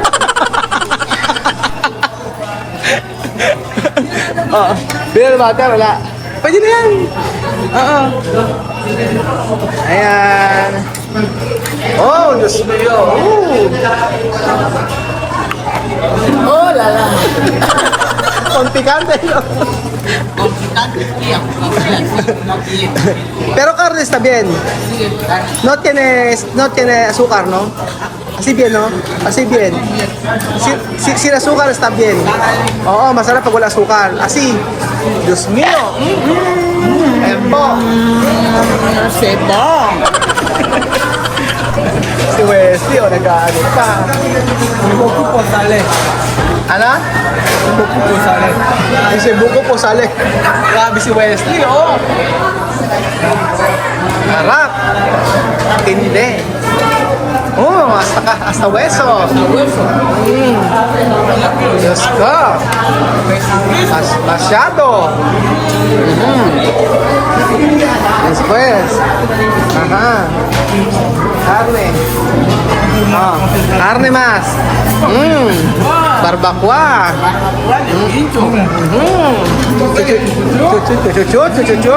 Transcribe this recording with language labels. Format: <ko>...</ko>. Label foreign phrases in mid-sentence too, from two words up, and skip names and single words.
<tl>Bilang bata, wala. Pwede na yan. Oo. Ayan. Oh, Diyos ko yun. Oh, lala. Kontikante yun.</tl> <es>Pero carne está bien. No tiene azúcar, ¿no? Así bien, ¿no? Así bien. Sin azúcar está bien.</es> <tl>Oo, masarap pag wala azúcar.</tl> <es>Así.</es> <tl>Diyos mío. Ayan po. Sebo. Si Wesley, o nag-ano pa. Buko po sale. Ano? Buko po sale. Si Buko po sale. Grabe si Wesley, oh. Harap. Tindi.</tl> <es>Oh. hasta hueso.</es> <tl>Diyos ko. Masyado.</tl> <es>Después. Ajá. Carne. Oh, carne más. Barbacoa. Chuchu.</es>